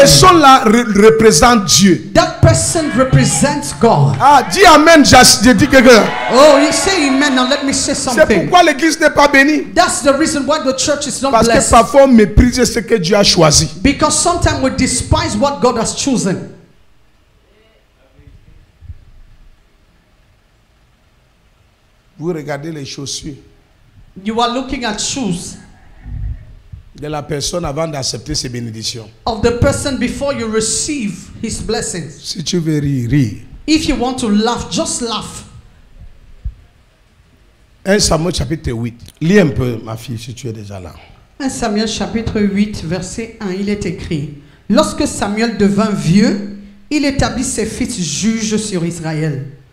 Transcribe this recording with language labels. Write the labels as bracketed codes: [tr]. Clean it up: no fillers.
[fr] personne là représente Dieu. [en] that person represents God. [fr] Ah, dis Amen, j'ai dit quelqu'un. [en] Oh, you say amen. Now let me say [fr] C'est [en] something. [fr] pourquoi l'église n'est pas bénie. [en] That's the reason why the church is not [fr] Parce que [en] blessed. [fr] parfois on méprise ce que Dieu a choisi. [en] Because sometimes we despise what God has chosen. [fr] Vous regardez les chaussures [en] You are looking at shoes [fr] de la personne avant d'accepter ses bénédictions. [en] of the person before you receive his blessings. [fr] Si tu veux rire, rire. [en] If you want to laugh, just laugh. [fr] 1 Samuel chapitre 8. Lis un peu, ma fille, si tu es déjà là. 1 Samuel chapitre 8, verset 1, il est écrit: Lorsque Samuel devint vieux, il établit ses fils juges sur Israël.